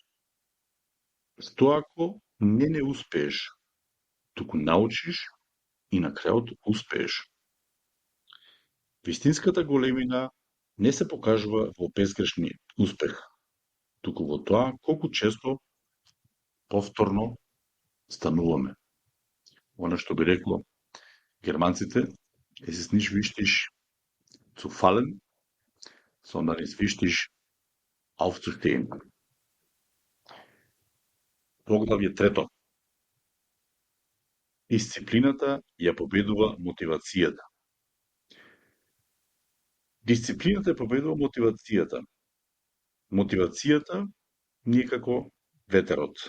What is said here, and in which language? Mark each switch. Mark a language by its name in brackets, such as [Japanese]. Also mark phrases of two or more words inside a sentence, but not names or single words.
[Macedonian] Тоа ако не успееш, туку научиш и на крајот успееш. Вистинската големина не се покажува во безгрешни успех, туку во тоа колку често повторно стануваме. Она што би рекло германците, [German] es ist nicht wichtig zu fallen, sondern es ist wichtig aufzustehen. [Macedonian] Поглавје трето. Дисциплината ја победува мотивацијата. Дисциплината ја победува мотивацијата. Мотивацијата ни е како ветерот.